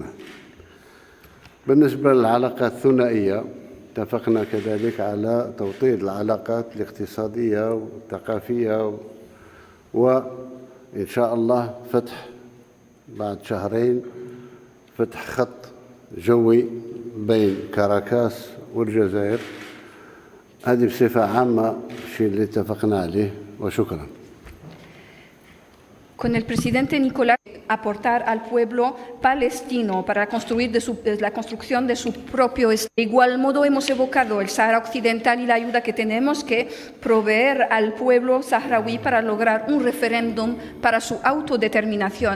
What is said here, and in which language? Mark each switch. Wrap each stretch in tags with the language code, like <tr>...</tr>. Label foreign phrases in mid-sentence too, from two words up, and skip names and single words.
<ar>بالنسبة للعلاقات الثنائية اتفقنا كذلك على توطيد العلاقات الاقتصادية والثقافية، وإن شاء الله فتح بعد شهرين فتح خط جوي بين كاراكاس والجزائر. هذه بصفة عامة الشيء اللي اتفقنا عليه، وشكرا.</ar> <es>Con el presidente Nicolás, aportar al pueblo palestino para construir la construcción de su propio Estado. De igual modo, hemos evocado el Sáhara Occidental y la ayuda que tenemos que proveer al pueblo saharaui para lograr un referéndum para su autodeterminación.</es>